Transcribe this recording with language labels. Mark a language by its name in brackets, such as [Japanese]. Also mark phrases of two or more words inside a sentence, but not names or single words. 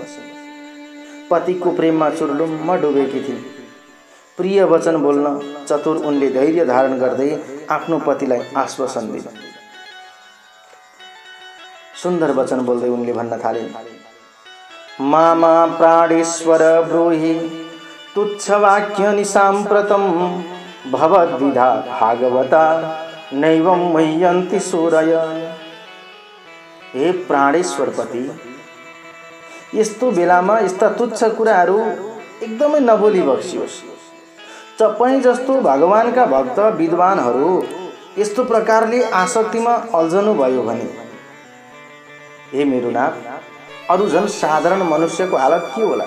[Nepali] पतिको प्रेममा चुर्लुम्म डुबेकी थिइन्। प्रिय वचन बोल्न चतुर उनले धैर्य धारण गर्दै आफ्नो पतिलाई आश्वासन दिए। सुन्दर वचन बोल्दै उनले भन्न थालिन्, [Sanskrit] मामा प्राणेश्वर ब्रूहि तुच्छ वाक्य निसाम्प्रतम भवद्विधा भागवता नैवं मह्यन्ति सूरय। [Nepali] हे प्राणेश्वर पति, यस्तो बेलामा यस्ता तुच्छ कुराहरू एकदमै नबोली बक्सियोस्। तपाईं जस्तो भगवानका भक्त विद्वानहरू यस्तो प्रकारले आसक्तिमा अल्झनु भयो भने हे मेरो नाथ, अरू झन् साधारण मनुष्यको हालत के होला?